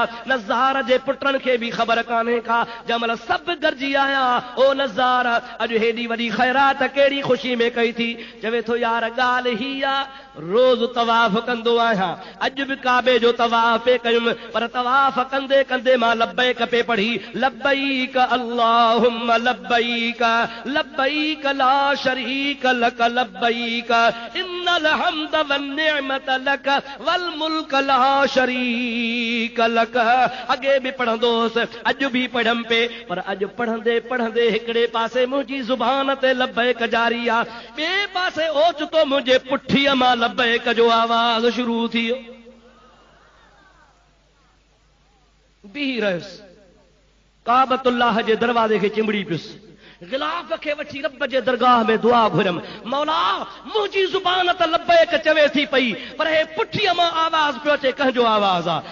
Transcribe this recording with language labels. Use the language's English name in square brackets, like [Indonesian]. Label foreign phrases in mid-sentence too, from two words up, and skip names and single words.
[Sindhi] नज़ार जे पुटनि खे बि ख़बर कान्हे का, जंहिं महिल सभु गॾिजी आया, ओ नज़ार अॼु हेॾी वॾी ख़ैरात कहिड़ी ख़ुशी में कई थी? चवे थो यार ॻाल्हि ही आहे, रोज़ तवाफ़ कंदो आहियां, अॼु बि काबे जो तवाफ़ पे कयुमि, पर तवाफ़ कंदे कंदे मां लब्बैक पे पढ़ी, [Arabic] لبيك اللهم لبيك لبيك لا شريك لك لبيك إن الحمد والنعمة لك والملك لا شريك لك. [Sindhi] अॻे बि पढ़ंदोसि, अॼु बि पढ़म पे, पर अॼु पढ़ंदे पढ़ंदे हिकिड़े पासे मुंहिंजी ज़ुबान ते लब्बैक जारी आहे, ॿिए पासे ओचितो मुंहिंजे पुठीअ मां लब्बैक जो आवाज़ शुरू थी वियो। बीही रहियुसि, काबतुल्लाह जे दरवाज़े खे चिंबड़ी पियुसि, गिलाफ खे वठी रब जे दरगाह में दुआ घुरम, मौला मुंहिंजी ज़ुबान त लब्बैक चवे थी पई, पर हे पुठीअ मां आवाज़ पियो अचे, कंहिंजो आवाज़ आहे?